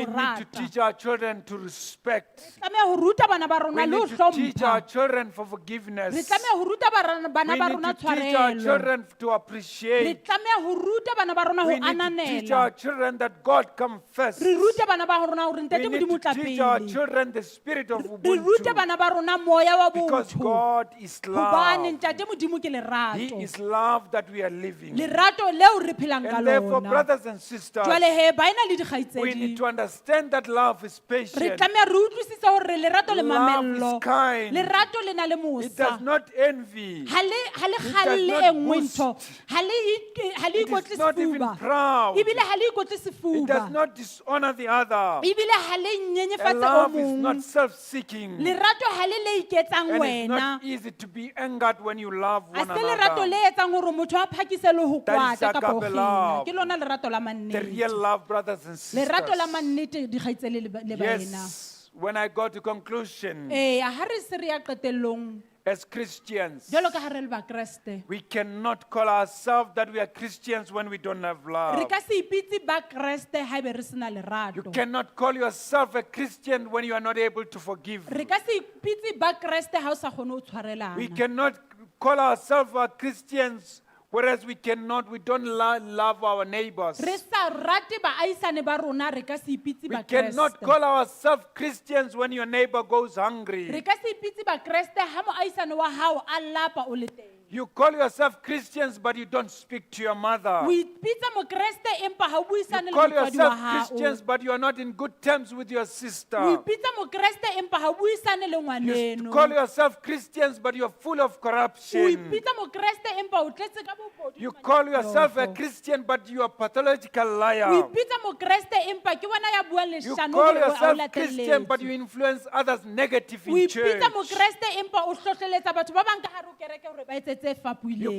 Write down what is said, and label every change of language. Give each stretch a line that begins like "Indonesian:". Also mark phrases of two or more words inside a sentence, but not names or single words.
English: We need to
Southern Sotho: rata.
English: teach our children to respect.
Southern Sotho: Tlameha ho ruta bana ba
English: We
Southern Sotho: rona le ho
English: need to teach our
Southern Sotho: hlompha.
English: children for
Southern Sotho: Re
English: forgiveness.
Southern Sotho: tlameha ho ruta bana
English: We
Southern Sotho: ba
English: need
Southern Sotho: rona
English: to teach our
Southern Sotho: tshwarelo.
English: children to
Southern Sotho: Re
English: appreciate.
Southern Sotho: tlameha ho ruta bana ba rona ho
English: We need to teach our
Southern Sotho: ananela.
English: children that God comes first.
Southern Sotho: Re rute bana ba rona hore
English: We
Southern Sotho: ntate
English: need
Southern Sotho: Modimo
English: to
Southern Sotho: tla
English: teach our
Southern Sotho: pele.
English: children the spirit of
Southern Sotho: Re rute
English: Ubuntu.
Southern Sotho: bana ba rona moya wa
English: Because
Southern Sotho: botho.
English: God is
Southern Sotho: Hobane
English: love.
Southern Sotho: ntate Modimo ke
English: He
Southern Sotho: lerato.
English: is love that we are living.
Southern Sotho: Lerato leo re phelang ka
English: And therefore,
Southern Sotho: lona.
English: brothers and sisters,
Southern Sotho: Jwale he ba ena le
English: we need
Southern Sotho: dikgaitsedi.
English: to understand that love is
Southern Sotho: Re
English: patient.
Southern Sotho: tlameha re utlwisise hore lerato le
English: Love
Southern Sotho: mamello.
English: is kind.
Southern Sotho: Lerato le na le
English: It does
Southern Sotho: mosa.
English: not envy.
Southern Sotho: Ha le
English: does
Southern Sotho: kgalle
English: not
Southern Sotho: e nngwe
English: boast.
Southern Sotho: ntho. Ha le
English: It
Southern Sotho: ikotle
English: is not even
Southern Sotho: sefuba.
English: proud.
Southern Sotho: Ebile ha le ikotle
English: It does
Southern Sotho: sefuba.
English: not dishonor the other.
Southern Sotho: Ebile ha le
English: And
Southern Sotho: nyenyefatse o
English: love is not
Southern Sotho: mong.
English: self-seeking.
Southern Sotho: Lerato ha le iketsang
English: And it's
Southern Sotho: wena.
English: not easy to be angered when you love
Southern Sotho: A
English: one
Southern Sotho: se lerato
English: another.
Southern Sotho: le etsang hore motho a phakise le ho
English: That is
Southern Sotho: kwata kapa ho
English: agape
Southern Sotho: kgina.
English: love.
Southern Sotho: Ke lona lerato la
English: The
Southern Sotho: mannete.
English: real love, brothers and
Southern Sotho: Lerato la
English: sisters.
Southern Sotho: mannete dikgaitsedi le baena.
English: Yes, when I go to conclusion,
Southern Sotho: Ha re se re ya qetellong
English: as Christians,
Southern Sotho: jwalo ka ha re le bakreste.
English: we cannot call ourselves that we are Christians when we don't have
Southern Sotho: Re
English: love.
Southern Sotho: ka se ipitse bakreste ha ebe re sena
English: You
Southern Sotho: lerato.
English: cannot call yourself a Christian when you are not able to forgive.
Southern Sotho: Re ka se ipitse bakreste ha o sa kgone ho
English: We
Southern Sotho: tshwarelana.
English: cannot call ourselves Christians whereas we don't love our neighbors.
Southern Sotho: Re sa rate baahisane ba rona re ka se ipitse
English: We cannot
Southern Sotho: bakreste.
English: call ourselves Christians when your neighbor goes
Southern Sotho: Re
English: hungry.
Southern Sotho: ka se ipitse bakreste ha moahisane wa hao a lapa o le teng.
English: You call yourself Christians but you don't speak to your mother.
Southern Sotho: O ipitsa mokreste empa ha o buisane
English: You
Southern Sotho: le
English: call
Southern Sotho: motswadi wa
English: yourself
Southern Sotho: hao.
English: Christians but you are not in good terms with your
Southern Sotho: O
English: sister.
Southern Sotho: ipitsa mokreste empa ha o buisane le
English: You call
Southern Sotho: ngwaneno.
English: yourself Christians but you're full of
Southern Sotho: O
English: corruption.
Southern Sotho: ipitsa mokreste empa o tletse ka bobodu.
English: You call yourself a Christian but you are a pathological
Southern Sotho: O
English: liar.
Southern Sotho: ipitsa mokreste empa ke wena ya buang
English: You
Southern Sotho: leshano
English: call
Southern Sotho: hore o
English: yourself Christian but you
Southern Sotho: latelletse.
English: influence others negative
Southern Sotho: O
English: in church.
Southern Sotho: ipitsa mokreste empa o hlohleletsa batho ba bang ka hare ho kereke hore ba etse tse fapuileng.